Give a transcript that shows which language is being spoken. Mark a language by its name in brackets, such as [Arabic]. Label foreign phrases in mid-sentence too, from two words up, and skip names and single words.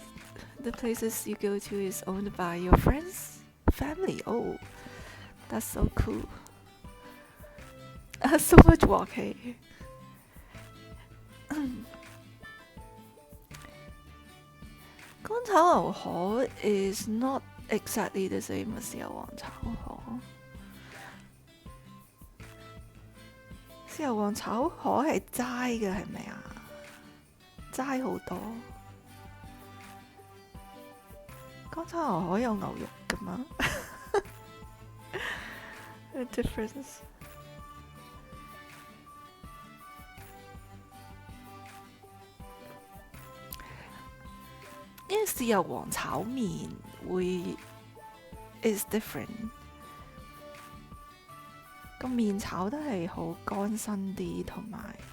[English] The places you go to is owned by your friends' family. Oh, that's so cool. So much walking. Gong Chao 牛河 is not exactly the same as 豉油皇炒河. [Cantonese] 豉油皇炒河係齋嘅係咪啊？齋好多。江炒牛河有牛肉㗎嘛 ？ [English] The difference. [Cantonese] 因為豉油皇炒麵會 [English] is different， [Cantonese] 個麵炒得係好乾身啲，同埋